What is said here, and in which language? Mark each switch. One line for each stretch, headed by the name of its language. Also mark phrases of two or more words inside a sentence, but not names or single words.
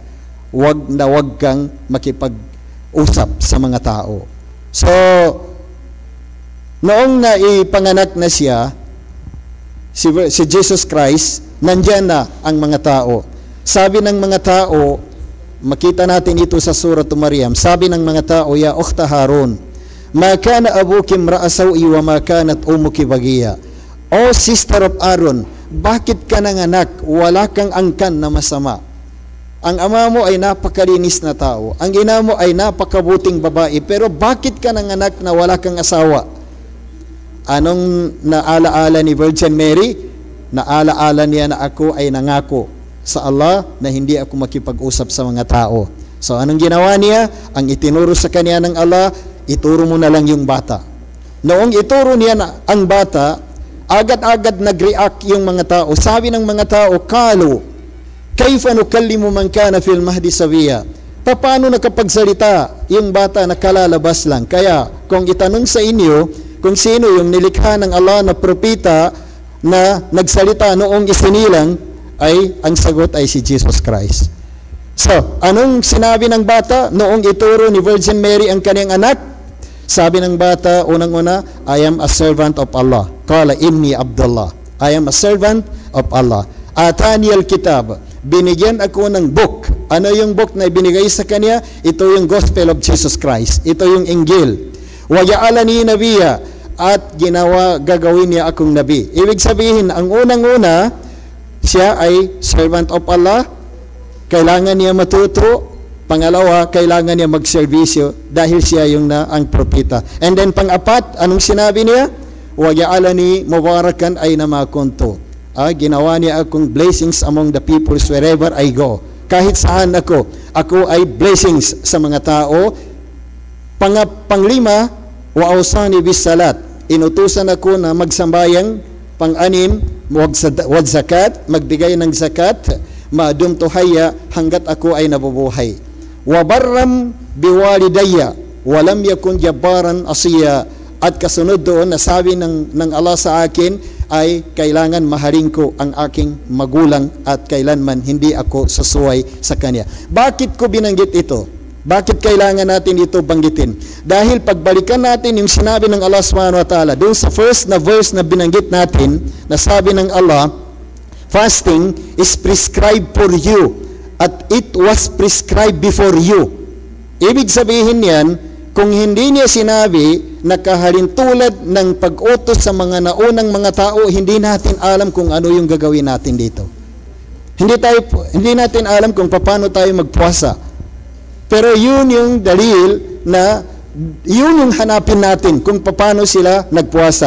Filipino: Wag kang makipag-usap sa mga tao. So, noong naipanganak na siya, si Jesus Christ, nandyan na ang mga tao. Sabi ng mga tao, makita natin ito sa Surah Maryam, sabi ng mga tao,
Arabic: يا أخت هارون ما كان أبوك امرأ سوء وما كانت أمك بغيا.
English: O sister of Aaron,
Filipino: bakit ka nanganak? Wala kang angkan na masama. Ang ama mo ay napakalinis na tao. Ang ina mo ay napakabuting babae. Pero bakit ka nanganak na wala kang asawa? Anong naalaala ni Virgin Mary? Naalaala niya na ako ay nangako sa Allah na hindi ako makipag-usap sa mga tao. So anong ginawa niya? Ang itinuro sa kanya ng Allah, ituro mo na lang yung bata. Noong ituro niya na ang bata, agad-agad nag-react yung mga tao. Sabi ng mga tao,
Arabic: قالوا كيف نكلم من كان في المهد صبيا?
Filipino: Paano nakapagsalita yung bata na kalalabas lang? Kaya kung itanong sa inyo kung sino yung nilikha ng Allah na propeta na nagsalita noong isinilang, ay ang sagot ay si Jesus Christ. So, anong sinabi ng bata noong ituro ni Virgin Mary ang kanyang anak? Sabi ng bata, unang-una,
English: I am a servant of Allah.
Arabic: قال إني عبد الله.
English: I am a servant of Allah.
Arabic: آتاني الكتاب.
Filipino: Binigyan ako ng book. Ano yung book na ibinigay sa kanya? Ito yung Gospel of Jesus Christ. Ito yung Injil.
Arabic: وجعلني نبيا,
Filipino: at gagawin niya akong nabi. Ibig sabihin, ang unang-una, siya ay
English: servant of Allah.
Filipino: Kailangan niya matuto. Pangalawa, kailangan niya magserbisyo dahil siya yung ang propeta. And then pang-apat, anong sinabi niya?
Arabic: وجعلني مباركا أينما كنت.
Filipino: Ginawa niya akong
English: blessings among the peoples wherever I go.
Filipino: Kahit saan ako ay blessings sa mga tao.
Arabic: Panglima, وأوصاني بالصلاة.
Filipino: Inutusan ako na magsambayang. Pang-anim, wag zakat, magbigay ng zakat,
Arabic: ما دمت حيا
Filipino: hanggat ako ay nabubuhay.
Arabic: وبرا بوالديّ ولم يكن جبارا عصيا.
Filipino: At kasunod doon, nasabi ng Allah sa akin ay kailangan mahalin ko ang aking magulang at kailanman hindi ako sasuway sa kanya. Bakit ko binanggit ito? Bakit kailangan natin ito banggitin? Dahil pagbalikan natin yung sinabi ng Allah
Arabic: سبحانه وتعالى,
Filipino: doon sa first na verse na binanggit natin, na sabi ng Allah,
English: fasting is prescribed for you at it was prescribed before you.
Filipino: Ibig sabihin yan, kung hindi niya sinabi na kahalintulad ng pag-utos sa mga naunang mga tao, hindi natin alam kung ano yung gagawin natin dito. Hindi natin alam kung paano tayo magpuasa. Pero yun yung dalil na yun yung hanapin natin kung paano sila nagpuasa.